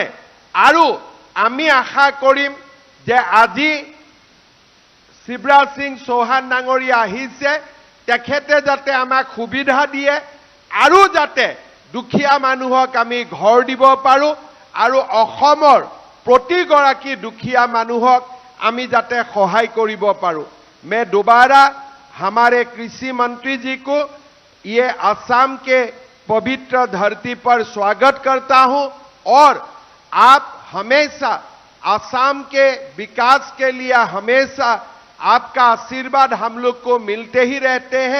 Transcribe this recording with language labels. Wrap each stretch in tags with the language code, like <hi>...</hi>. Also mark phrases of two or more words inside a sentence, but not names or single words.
<as>আৰু আমি আশা কৰিম যে আজি শিৱৰাজ সিং চৌহান ডাঙৰীয়া আহিছে, তেখেতে যাতে আমাক সুবিধা দিয়ে, আৰু যাতে দুখীয়া মানুহক আমি ঘৰ দিব পাৰোঁ, আৰু অসমৰ প্ৰতিগৰাকী দুখীয়া মানুহক আমি যাতে সহায় কৰিব পাৰোঁ।</as> <hi>मैं दोबारा हमारे कृषि मंत्री जी को ये असम के पवित्र धरती पर स्वागत करता हूं, और आप हमेशा असम के विकास के लिए हमेशा आपका आशीर्वाद हम लोग को मिलते ही रहते हैं।</hi>